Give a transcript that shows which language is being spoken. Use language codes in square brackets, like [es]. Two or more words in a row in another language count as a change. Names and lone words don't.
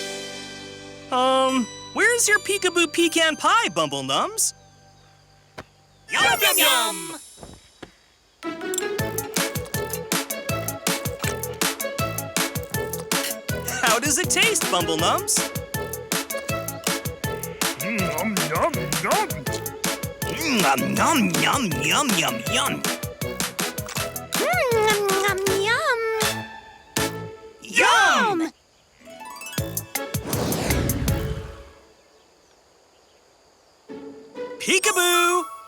[en] Where's your Peekaboo Pecan Pie, Bumble Nums? Yum, yum, yum! How does it taste, Bumble Nums? Yum, yum, yum! Yum, yum, yum, yum, yum, yum. Yum, yum, yum! Yum! Peekaboo!